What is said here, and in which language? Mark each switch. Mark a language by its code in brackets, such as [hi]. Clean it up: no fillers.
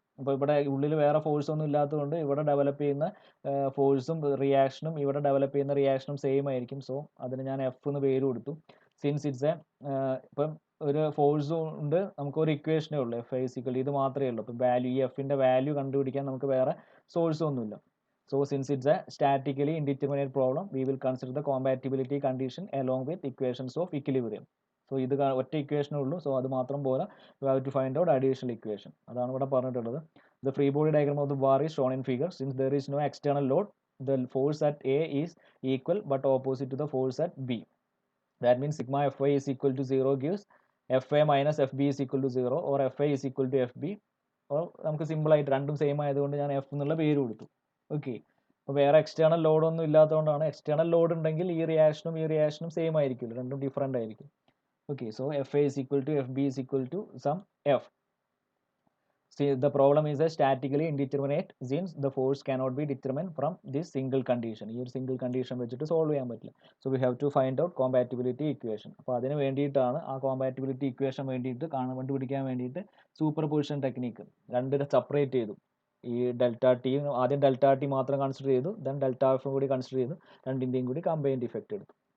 [ml] ഇപ്പോൾ ഇവിടെ ഉള്ളിൽ വേറെ ഫോഴ്സ് ഒന്നും ഇല്ലാത്തതുകൊണ്ട് ഇവിടെ ഡെവലപ്പ് ചെയ്യുന്ന ഫോഴ്സും റിയാക്ഷനും ഇവിടെ ഡെവലപ്പ് ചെയ്യുന്ന റിയാക്ഷനും സെയിം ആയിരിക്കും. സോ അതിന് ഞാൻ എഫ് എന്ന് പേര് കൊടുത്തു. സിൻസ് ഇറ്റ്സ് ഇപ്പം ഒരു ഫോഴ്സും ഉണ്ട്, നമുക്കൊരു ഇക്വേഷനേ ഉള്ളൂ, എഫ് ഈക്വൽ ഇത് മാത്രമേ ഉള്ളൂ. ഇപ്പം വാല്യൂ, ഈ എഫിൻ്റെ വാല്യൂ കണ്ടുപിടിക്കാൻ നമുക്ക് വേറെ സോഴ്സും ഒന്നുമില്ല. [en] So since it's a statically indeterminate problem, we will consider the compatibility condition along with equations of equilibrium. [ml] So ഇത് ഒറ്റ ഇക്വേഷനേ ഉള്ളൂ. സോ അത് മാത്രം പോലെ [en] we have to find out additional equation. [ml] അതാണ് ഇവിടെ പറഞ്ഞിട്ടുള്ളത്. [en] The free body diagram of the bar is shown in figure. Since there is no external load, the force at A is equal but opposite to the force at B. That means sigma Fy is equal to 0 gives Fa minus Fb is equal to 0 or Fi is equal to Fb. [ml] or നമുക്ക് simple ആയിട്ട് രണ്ടും same ആയതുകൊണ്ട് ഞാൻ F എന്നുള്ള പേര് കൊടുത്തു. Okay, അപ്പോൾ വേറെ എക്സ്റ്റേണൽ ലോഡൊന്നും ഇല്ലാത്തതുകൊണ്ടാണ്. എക്സ്റ്റേണൽ ലോഡ് ഉണ്ടെങ്കിൽ ഈ റിയാക്ഷനും സെയിം ആയിരിക്കില്ല, രണ്ടും ഡിഫറെൻ്റ് ആയിരിക്കും. [en] Okay, so F A is equal to F B is equal to sum F. See, the problem is a statically indeterminate since the force cannot be determined from this single condition. [ml] ഈ ഒരു single condition വെച്ചിട്ട് solve ചെയ്യാൻ പറ്റില്ല. [en] So we have to find out compatibility equation. [ml] അപ്പോൾ അതിന് വേണ്ടിയിട്ടാണ് ആ compatibility equation വേണ്ടിയിട്ട് കണ്ടുപിടിക്കാൻ വേണ്ടിയിട്ട് സൂപ്പർ പൊസിഷൻ ടെക്നിക്ക് രണ്ടിനെ സെപ്പറേറ്റ് ചെയ്തു. ഈ ഡെൽറ്റ ടി ആദ്യം ഡെൽറ്റ ടി മാത്രം കൺസിഡർ ചെയ്തു, ദെൻ ഡെൽറ്റ എഫും കൂടി കൺസിഡർ ചെയ്തു, രണ്ടിൻ്റെയും കൂടി കമ്പൈൻഡ് ഇഫക്റ്റ് എടുത്തു.